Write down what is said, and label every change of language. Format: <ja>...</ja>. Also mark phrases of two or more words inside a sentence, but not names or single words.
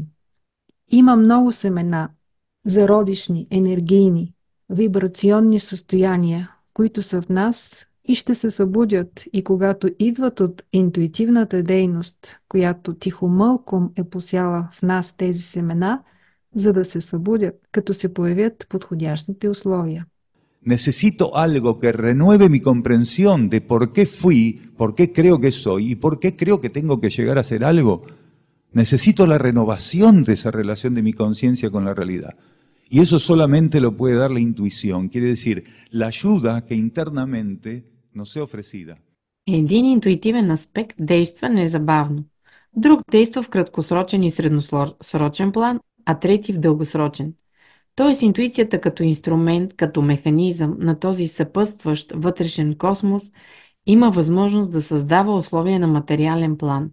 <bg>Има много семена, зародишни, енергийни, вибрационни състояния, които са в нас и ще се събудят и когато идват от интуитивната дейност, която тихомълком е посяла в нас тези семена, за да се събудят, като се появят подходящите условия.</bg> <es>necesito algo que renueve mi comprensión de por qué fui, por qué creo que soy y por qué creo que tengo que llegar a ser algo. Necesito la renovación de esa relación de mi conciencia con la realidad. Y eso solamente lo puede dar la intuición, quiere decir, la ayuda que internamente nos sea ofrecida.</es> <bg>Един интуитивен аспект действа незабавно. Друг действа в краткосрочен и средносрочен план, а трети в дългосрочен. Тоест интуицията като инструмент, като механизъм на този съпътстващ вътрешен космос има възможност да създава условия на материален план.</bg>